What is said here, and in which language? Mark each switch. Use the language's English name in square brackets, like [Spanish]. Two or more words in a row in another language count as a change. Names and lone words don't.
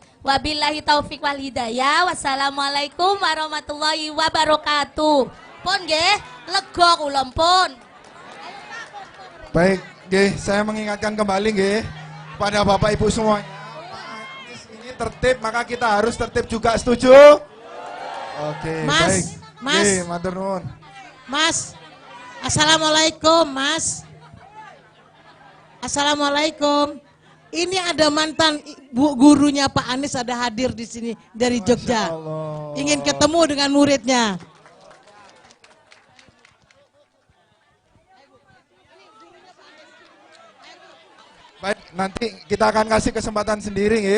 [Arabic] وبالله التوفيق والهداية. والسلام عليكم ورحمة الله وبركاته. [Javanese] Pun nggih, lega kula pun. [Indonesian] Baik, nggih, saya mengingatkan kembali nggih pada Bapak Ibu semuanya. Pak Anies ini tertib, maka kita harus tertib juga, setuju? Oke, Mas, baik. Mas. [Javanese] Nggih, matur nuwun. [Indonesian] Mas. Assalamualaikum, Mas. Assalamualaikum. Ini ada mantan gurunya Pak Anies ada hadir di sini dari Jogja. [Arabic] ما شاء الله. [Indonesian] Ingin ketemu dengan muridnya. Baik, nanti kita akan kasih kesempatan sendiri nggih.